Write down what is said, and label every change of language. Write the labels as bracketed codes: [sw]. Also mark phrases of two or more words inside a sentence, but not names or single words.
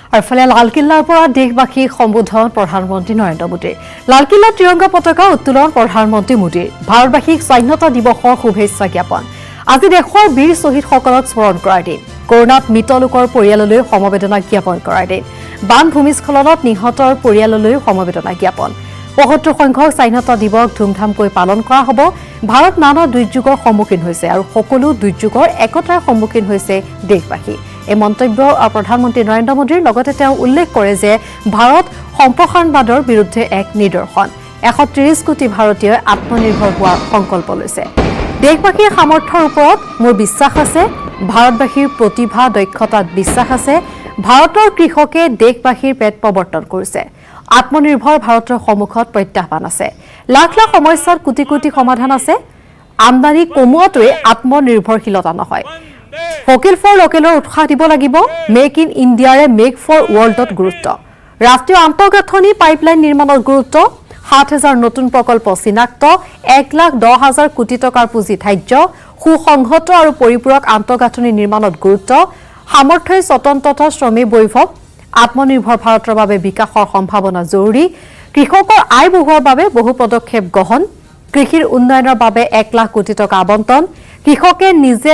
[as] আৰু ইফালে লালকিল্লাৰ পৰা দেশবাসী সম্বোধন প্ৰধানমন্ত্ৰী নৰেন্দ্ৰ মোদী লালকিল্লাত তিৰংগা পতাকা উত্তোলন প্ৰধানমন্ত্ৰী মোদী ভাৰতবাসীক স্বাধীনতা দিৱসৰ শুভেচ্ছা জ্ঞাপন আজি দেশৰ বীৰ শ্বহীদসকলক স্মৰণ কৰাৰ দিন কৰোনাত মৃত লোকৰ পৰিয়াললৈ সমবেদনা জ্ঞাপন কৰাৰ দিন বান ভূমিস্খলনত নিহতৰ পৰিয়াললৈ সমবেদনা জ্ঞাপন ৭৫ সংখ্যক স্বাধীনতা দিৱস ধুমধামকৈ পালন কৰা হ'ব ভাৰত নানা দুৰ্যোগৰ সন্মুখীন হৈছে আৰু সকলো দুৰ্যোগৰ একতাৰ সন্মুখীন হৈছে দেশবাসী এই মন্তব্য প্ৰধানমন্ত্ৰী নৰেন্দ্ৰ মোদীৰ লগতে তেওঁ উল্লেখ কৰে যে ভাৰত সম্প্ৰসাৰণবাদৰ বিৰুদ্ধে এক নিদৰ্শন ১৩০ কোটি ভাৰতীয়ই আত্মনিৰ্ভৰ হোৱাৰ সংকল্প লৈছে দেশবাসীৰ সামৰ্থ্যৰ ওপৰত মোৰ বিশ্বাস আছে ভাৰতবাসীৰ প্ৰতিভা দক্ষতাত বিশ্বাস আছে ভাৰতৰ কৃষকে দেশবাসীৰ পেট প্ৰৱৰ্তন কৰিছে आत्मनिर्भर ভাৰতৰ সন্মুখত প্ৰত্যাহ্বান আছে লাখ লাখ সমস্যাৰ কোটি কোটি সমাধান আছে আমদানী কমোৱাটোৱে আত্মনিৰ্ভৰশীলতা নহয় [en] vocal for local [as] উৎসাহ দিব লাগিব [en] make in India make for world [as] গুৰুত্ব ৰাষ্ট্ৰীয় আন্তঃগাঁথনি পাইপলাইন নিৰ্মাণত গুৰুত্ব ৭,০০০ নতুন প্ৰকল্প চিনাক্ত ১,১০,০০০ কোটি টকাৰ পুঁজি ধাৰ্য সুসংহত আৰু পৰিপূৰক আন্তঃগাঁথনি নিৰ্মাণত গুৰুত্ব সামৰ্থ্যই স্বতন্ত্ৰতা শ্ৰমী বৈভৱ আত্মনিৰ্ভৰ ভাৰতৰ বাবে বিকাশৰ সম্ভাৱনা জৰুৰী কৃষকৰ আয় বঢ়োৱাৰ বাবে বহু পদক্ষেপ গ্ৰহণ কৃষিৰ উন্নয়নৰ বাবে ১ লাখ কোটি টকা আবণ্টন কৃষকে নিজে